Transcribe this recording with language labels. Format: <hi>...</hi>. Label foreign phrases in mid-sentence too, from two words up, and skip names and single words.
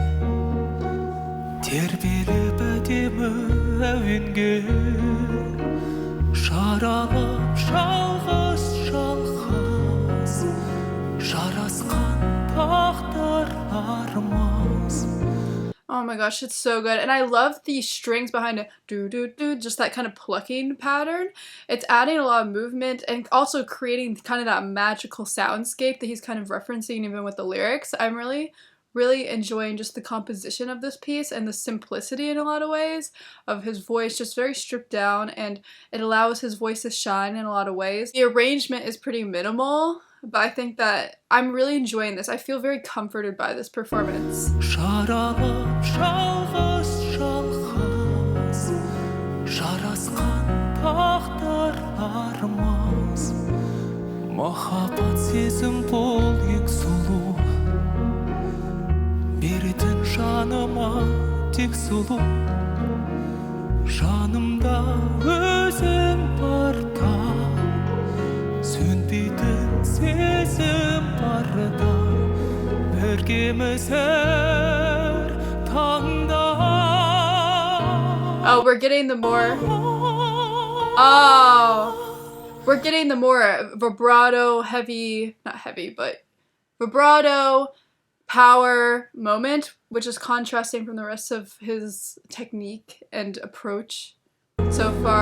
<kk>тербеліп әдемі әуенге жаралып жалғыз жалғыз жарасқан тағдырларымыз.</kk> <en>Oh my gosh, it's so good. And I love the strings behind it. Do do do, just that kind of plucking pattern. It's adding a lot of movement and also creating kind of that magical soundscape that he's kind of referencing even with the lyrics. I'm really enjoying just the composition of this piece and the simplicity in a lot of ways of his voice, just very stripped down, and it allows his voice to shine in a lot of ways. The arrangement is pretty minimal, but I think that I'm really enjoying this. I feel very comforted by this performance.</en> <kk>Махаббат сезім бол ең сұлу беретін жаныма тек сұлу жанымда өзің барда сөнбейтін сезім барда біргеміз әр таңда.</kk> <en>Oh, we're getting the more vibrato, heavy, not heavy, but vibrato, power moment, which is contrasting from the rest of his technique and approach so far.</en>